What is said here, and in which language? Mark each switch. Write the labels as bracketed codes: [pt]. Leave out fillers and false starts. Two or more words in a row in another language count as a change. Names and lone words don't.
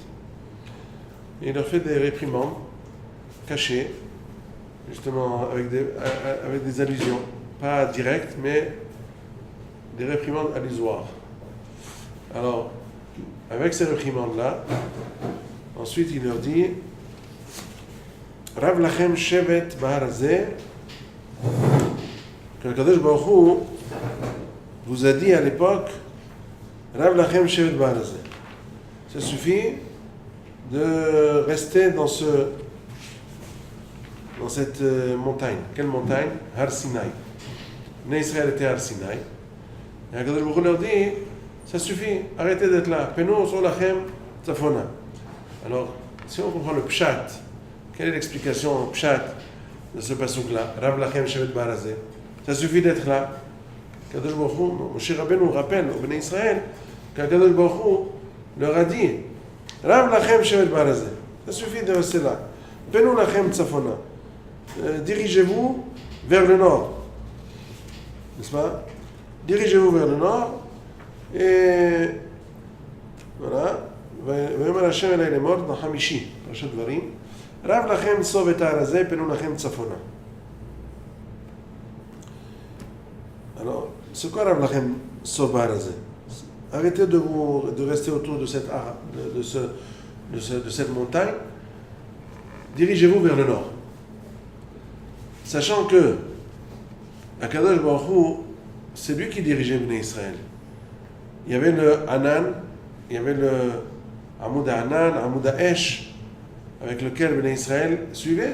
[fr] Et il leur fait des réprimandes cachées, justement avec des allusions, pas directes, mais des réprimandes allusoires. Alors, avec ces réprimandes-là, ensuite il leur dit [he] רב לכם שבת בהר הזה, [fr] que le [he] קדוש ברוך הוא [fr] vous a dit à l'époque [he] רב לכם שבת בהר הזה. [fr] Ça suffit de rester dans cette montagne. Quelle montagne? Har Sinai. Bnei Israël était Har Sinai. Et [he] הקדוש ברוך הוא [fr] leur dit, ça suffit, arrêtez d'être là. [he] פנו סור לכם צפונה. [fr] Alors, si on comprend le pshat, quelle est l'explication pshat de ce pasuk-là? [he] רב לכם שבת בהר הזה. [fr] Ça suffit d'être là. [he] הקדוש ברוך הוא, [fr] Moshe Rabbeinu rappelle au Bnei Israël qu' [he] הקדוש ברוך הוא [fr] leur a dit [he] רב לכם שבת בהר הזה. [fr] Ça suffit de rester là. [he] פנו לכם צפונה. [fr] Dirigez-vous vers le nord. N'est-ce pas? Dirigez-vous vers le nord. Et voilà. [he] ויאמר השם אלי לאמור, חמישי, פרשת דברים. רב לכם סוב את ההר הזה, פנו לכם צפונה. [fr] Alors, c'est quoi [he] רב לכם סוב בהר הזה? [fr] Arrêtez de rester autour de cette montagne. Dirigez-vous vers le nord. Sachant que [he] הקדוש ברוך הוא, [fr] c'est lui qui dirigeait Bnei Israël. Il y avait le Hanan, il y avait le [he] עמוד ענן, עמוד אש, [fr] avec lequel Bnei Israël suivait.